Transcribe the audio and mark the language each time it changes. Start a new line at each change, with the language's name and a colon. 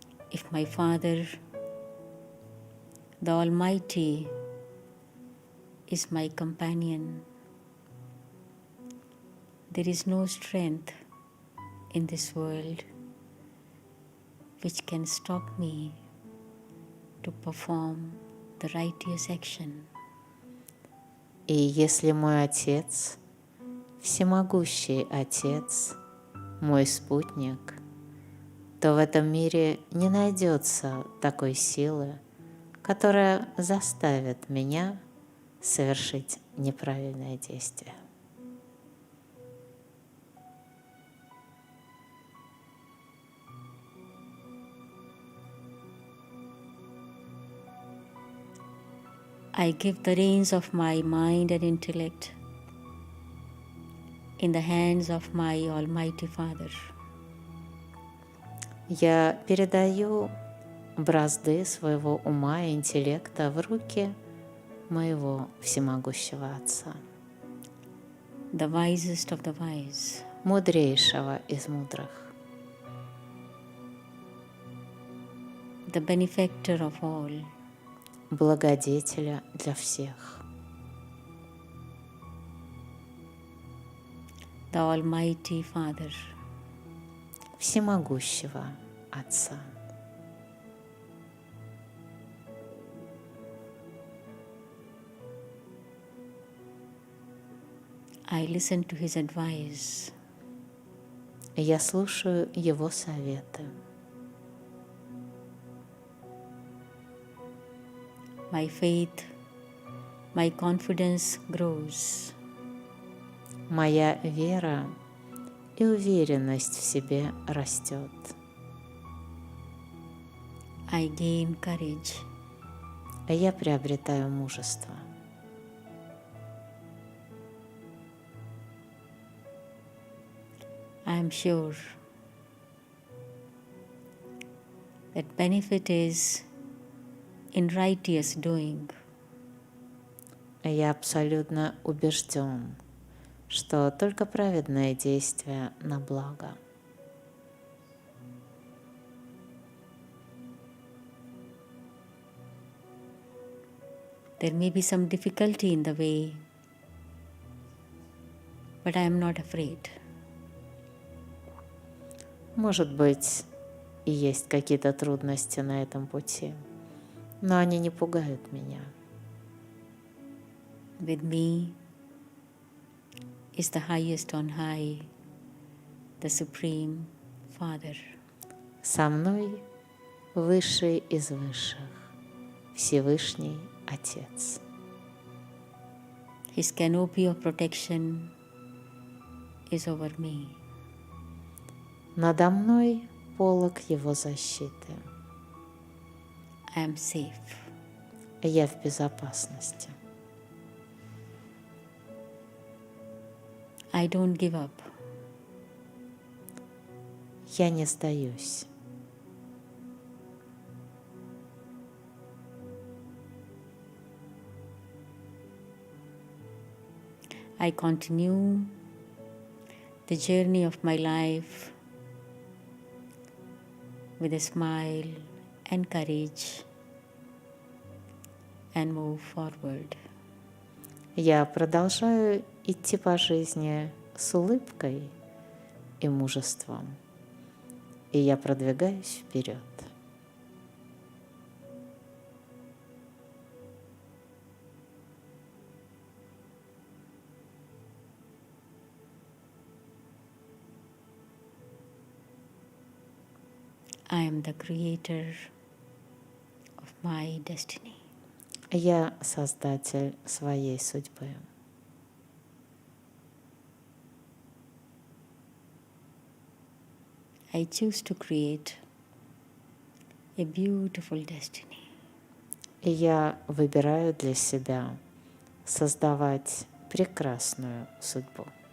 English: If my Father, the Almighty, is my companion, there is no strength in this world which can stop me to perform the righteous action.
Russian: И если мой Отец, всемогущий Отец, мой спутник, то в этом мире не найдется такой силы, которая заставит меня совершить неправильное действие.
English: I give the reins of my mind and intellect in the hands of my Almighty Father.
Russian: Я передаю бразды своего ума и интеллекта в руки моего всемогущего Отца,
English: The wisest of the wise,
Russian: мудрейшего из мудрых,
English: the benefactor of all,
Russian: благодетеля для всех,
English: the Almighty Father.
Russian: всемогущего Отца.
English: I listen to his advice.
Russian: Я слушаю Его советы.
English: My faith, my confidence grows.
Russian: Моя вера и уверенность в себе растет.
English: I gain courage.
Russian: Я приобретаю мужество.
English: I am sure that benefit is in righteous doing.
Russian: Я абсолютно убежден, что только праведное действие на благо.
English: There may be some difficulty in the way, but I am not afraid.
Russian: Может быть, и есть какие-то трудности на этом пути, но они не пугают меня.
English: With me is the highest on high, the Supreme Father.
Russian: Со мной высший из высших, Всевышний Отец.
English: His canopy of protection is over me.
Russian: Надо мной полог Его защиты.
English: I am safe.
Russian: Я в безопасности.
English: I don't give up.
Russian: Я не сдаюсь.
English: I continue the journey of my life with a smile and courage and move forward.
Russian: Я продолжаю идти по жизни с улыбкой и мужеством, и я продвигаюсь вперед.
English: I am the creator of my destiny.
Russian: Я создатель своей судьбы.
English: I choose to create a beautiful destiny.
Russian: И я выбираю для себя создавать прекрасную судьбу.